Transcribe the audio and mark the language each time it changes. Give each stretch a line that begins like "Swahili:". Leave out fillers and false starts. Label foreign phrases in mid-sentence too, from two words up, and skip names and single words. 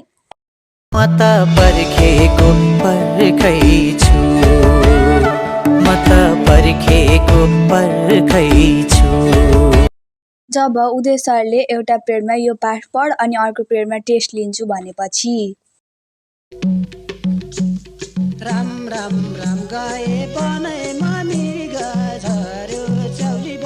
Nepali: म त पर्खेको पर्खै छु म त पर्खेको पर्खै छु जब उदय सरले एउटा पिरियडमा यो पाठ पढ अनि अर्को पिरियडमा टेस्ट लिन्छु भनेपछि राम राम राम गए बनैमा मिर्गा झर्यो